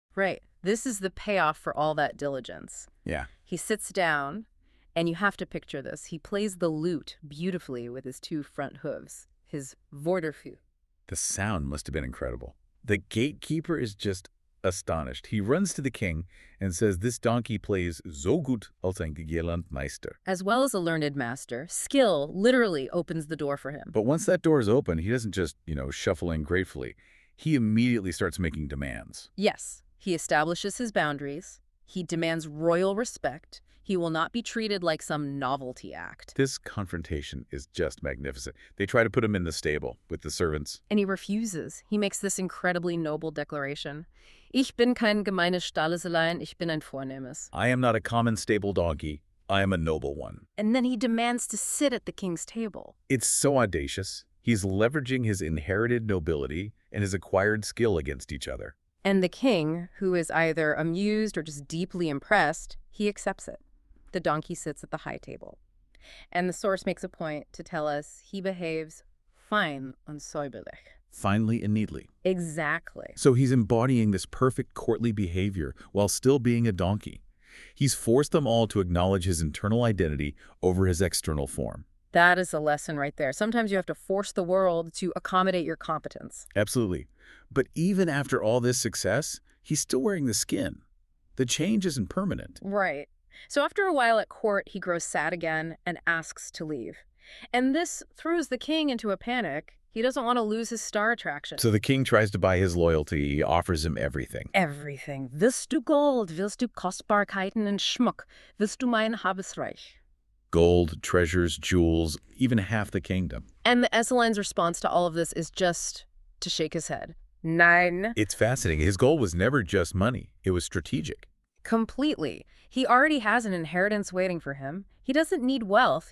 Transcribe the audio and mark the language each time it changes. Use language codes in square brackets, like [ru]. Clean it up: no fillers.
[en] Right. This is the payoff for all that diligence. Yeah. He sits down, and you have to picture this. He plays the lute beautifully with his two front hooves, his vorderfeu. The sound must have been incredible. The gatekeeper is just astonished. He runs to the king and says this donkey plays [de] so gut als ein Gelandmeister. [en] As well as a learned master, skill literally opens the door for him. But once that door is open, he doesn't just, shuffle in gratefully. He immediately starts making demands. Yes, he establishes his boundaries. He demands royal respect. He will not be treated like some novelty act. This confrontation is just magnificent. They try to put him in the stable with the servants. And he refuses. He makes this incredibly noble declaration. [de] Ich bin kein gemeines Eselein, ich bin ein vornehmes. [en] I am not a common stable donkey. I am a noble one. And then he demands to sit at the king's table. It's so audacious. He's leveraging his inherited nobility and his acquired skill against each other. And the king, who is either amused or just deeply impressed, he accepts it. The donkey sits at the high table. And the source makes a point to tell us he behaves [de] fein und säuberlich. [en] Finely and neatly. Exactly. So he's embodying this perfect courtly behavior while still being a donkey. He's forced them all to acknowledge his internal identity over his external form. That is a lesson right there. Sometimes you have to force the world to accommodate your competence. Absolutely. But even after all this success, he's still wearing the skin. The change isn't permanent. Right. So after a while at court, he grows sad again and asks to leave. And this throws the king into a panic. He doesn't want to lose his star attraction. So the king tries to buy his loyalty. He offers him everything. Everything. [de] Willst du Gold? Willst du Kostbarkeiten und Schmuck? Willst du mein Habesreich? [en] Gold, treasures, jewels, even half the kingdom. And the Eselein's response to all of this is just to shake his head. [de] Nein. [en] It's fascinating. His goal was never just money. It was strategic. Completely. He already has an inheritance waiting for him. He doesn't need wealth.